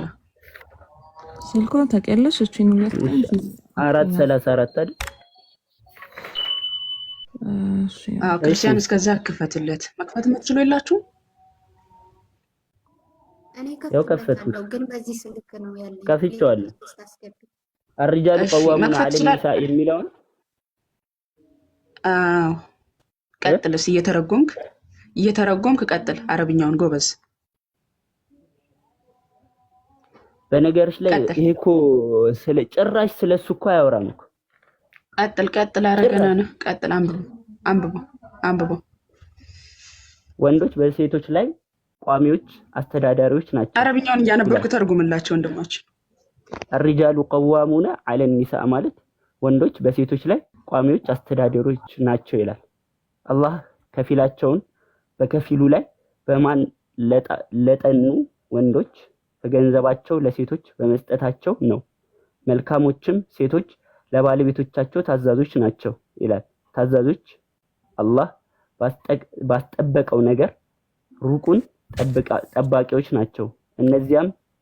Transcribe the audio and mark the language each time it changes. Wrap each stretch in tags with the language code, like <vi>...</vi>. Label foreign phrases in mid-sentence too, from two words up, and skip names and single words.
<am>ስልኮ ተቀለሽ እቺን 434 አይደል? ክርስቲያን እስከዛ ክፈትለት። መክፈት የምትችሉ የላችሁ? እኔ ከፈትኩት ግን በዚህ ስልክ ነው ያለኝ። ከፍቼዋለሁ።</am> <ar>الرجال قوامون على النساء</ar> <am>የሚለውን ቀጥልስ እየተረጎምክ ቀጥል። አረብኛውን ጎበዝ። በነገርሽ ላይ ይሄ እኮ ጭራሽ ስለሱ እኮ አያወራም እኮ። ቀጥል አረገናና ቀጥል አንብቦ ወንዶች በሴቶች ላይ ቋሚዎች አስተዳዳሪዎች ናቸው። አረብኛውን እያነበብኩ ተርጉምላቸው ወንድማችን።</am> <ar>الرجال قوامون على النساء</ar> <am>ማለት ወንዶች በሴቶች ላይ ቋሚዎች አስተዳዳሪዎች ናቸው ይላል። አላህ ከፊላቸውን በከፊሉ ላይ በማን ለጠኑ ወንዶች በገንዘባቸው ለሴቶች በመስጠታቸው ነው። መልካሞችም ሴቶች ለባለቤቶቻቸው ታዛዦች ናቸው ይላል። ታዛዦች አላህ ባስጠበቀው ነገር ሩቁን ጠባቂዎች ናቸው። እነዚያም</am>